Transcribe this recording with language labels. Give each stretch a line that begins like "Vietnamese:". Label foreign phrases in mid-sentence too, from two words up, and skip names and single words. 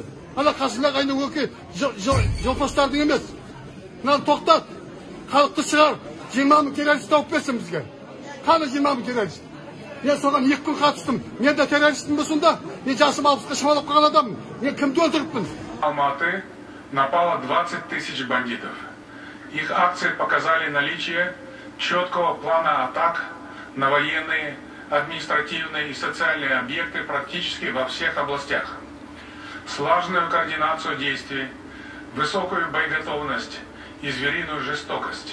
Kazakh: Ана қасында қайны өке жолпастардың емес. Мынаны тоқтат. Халықты шығар. 20 мың террорист тауып берсін бізге. Қаны 20 мың террорист. Мен соған 2 күн қатыстым. Мен де террористпін бе сонда? Мен жасым 60-қа шамалап қалған адаммын. Мен кімді өлтіріппін?
Russian: Алматы напало 20 тысяч бандитов. Их акции показали наличие четкого плана атак на военные, административные и социальные объекты практически во всех областях. Слаженную координацию действий, высокую боеготовность и звериную жестокость.